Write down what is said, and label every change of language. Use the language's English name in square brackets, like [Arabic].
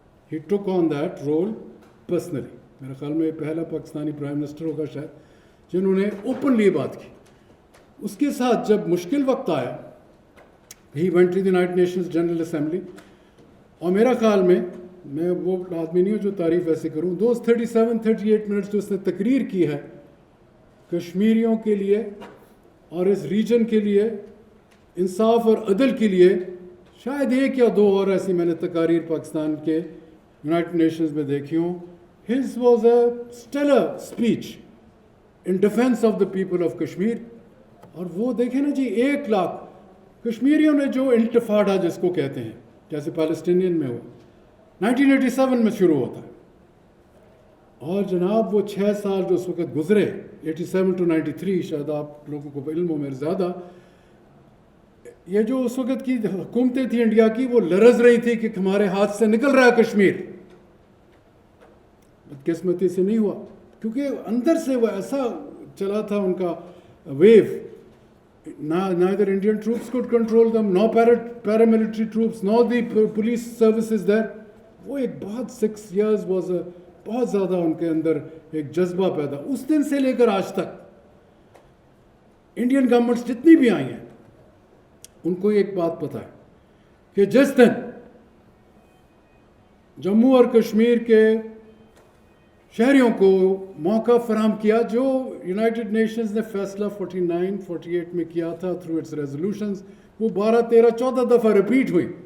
[English] He took on that role personally. [Hindi] मेरे ख्याल में पहला पाकिस्तानी प्राइम मिनिस्टर होगा शायद जिन्होंने ओपनली ये बात की. उसके साथ जब मुश्किल वक्त आया, [English] he went to the United Nations General Assembly, [Hindi] और मेरा ख्याल में, मैं वो आदमी नहीं हूँ जो तारीफ ऐसे करूँ, [English] those 37-38 [Hindi] मिनट्स जो उसने तकरीर की है कश्मीरियों के लिए और इस रीजन के लिए, इंसाफ और अदल के लिए, शायद 1 या 2 और ऐसी मैंने तकारीर पाकिस्तान के यूनाइटेड नेशंस में देखी हूँ. [English] His was a stellar speech in defense of the people of Kashmir. [Hindi] और वो देखें ना जी, 1 लाख कश्मीरियों ने जो इंतफाड़ा जिसको कहते हैं, जैसे पैलेस्टीनियन में हुआ 1987 में शुरू होता है, और जनाब वो 6 साल जो उस वक्त गुजरे 87 to 93, शायद आप लोगों को इल्म हो मेरे ज़्यादा, ये जो उस वक्त की हुकूमतें थी इंडिया की, वो लरज रही थी कि हमारे हाथ से निकल रहा है कश्मीर. बदकिस्मती से नहीं हुआ, क्योंकि अंदर से वो ऐसा चला था उनका wave. [English] Neither Indian troops could control them, no paramilitary troops, nor the police services there. [Hindi] वो एक बहुत [English] 6 years was a [Hindi] बहुत ज़्यादा उनके अंदर एक जज्बा पैदा. उस दिन से लेकर आज तक इंडियन गवर्नमेंट्स जितनी भी आई हैं, उनको एक बात पता है कि जिस दिन जम्मू और कश्मीर के शहरियों को मौका फराहम किया, जो यूनाइटेड नेशंस ने फैसला 49-48 में किया था थ्रू इट्स रेजोल्यूशंस, वो 12-13-14 दफ़ा रिपीट हुई.